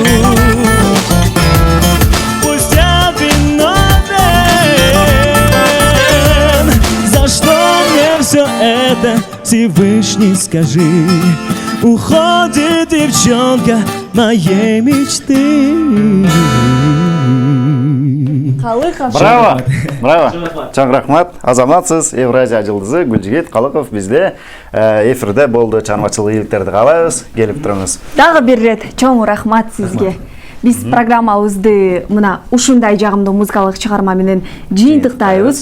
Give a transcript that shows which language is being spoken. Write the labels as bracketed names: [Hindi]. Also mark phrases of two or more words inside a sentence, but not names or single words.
[Russian] Пусть я виновен. За что мне все это, Всевышний скажи? Уходит девчонка моей мечты. [Kyrgyz] Калыков. Браво! Браво! Чоң рахмат. Азаматсыз Евразия жылдызы Гүлжигит Калыков бизде эфирде болду. Чармачылык ийгиликтерди каалайбыз. Келип турыңыз. Дагы бир ирет чоң рахмат сизге. Биз программабызды мына ушундай жагымдуу музыкалык чыгарма менен жыйынтыктайбыз.